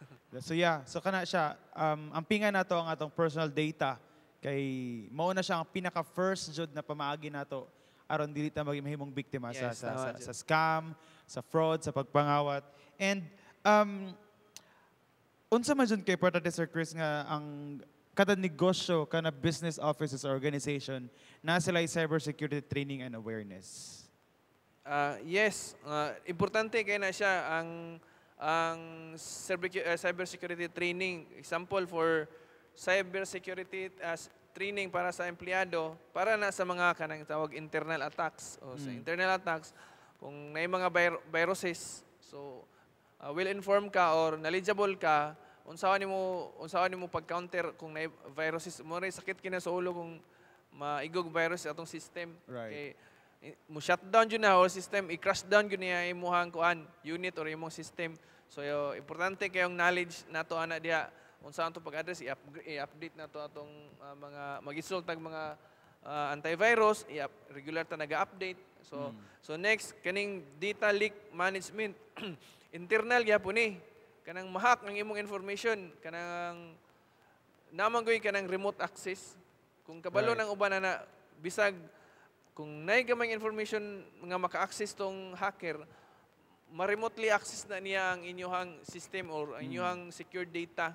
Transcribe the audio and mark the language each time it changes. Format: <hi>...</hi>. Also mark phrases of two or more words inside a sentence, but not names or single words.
<ceb>so kana siya ang pinga nato ang atong</ceb> <en>personal data</en> <ceb>kay mao na siya ang pinaka first jud na pamaagi nato aron dili ta mahimong biktima sa scam, sa fraud, sa pagpangawat. And unsa man jud kay importante Sir Chris nga ang kada negosyo, kana</ceb> <en>business offices or organization</en> <ceb>na sila</ceb> <en>cybersecurity training and awareness.</en> <ceb>Yes, importante kay na siya ang</ceb> <en>cybersecurity training. Example for cybersecurity as training</en> <ceb>para sa empleyado para na sa mga kanang tawag</ceb> <en>internal attacks</en> <ceb>o sa</ceb> <en>internal attacks</en> <ceb>kung may mga viruses so</ceb> <en>well informed</en> <ceb>ka or knowledgeable ka unsaon nimo pag-counter kung may viruses mo ray sakit kina sa ulo kung maigog virus atong system right. Kay mo shutdown jud na or system i-</ceb> <en>crash down</en> <ceb>jud niya imong kuan unit or imong system so importante kayong knowledge nato ana diha unsa ang pag-address i-update na to atong mga mag-install tag mga antivirus regular ta naga-update so next kaning</ceb> <en>data leak management</en> <ceb>internal gyapon ni kanang mahak ang imong information kanang namangoy kanang</ceb> <en>remote access</en> <ceb>kung kabalo ng uban na bisag kung nay gamay information nga maka-access tong hacker</ceb> <en>ma-remotely access</en> <ceb>na niya ang inyong system or ang inyong</ceb> <en>secure data.</en>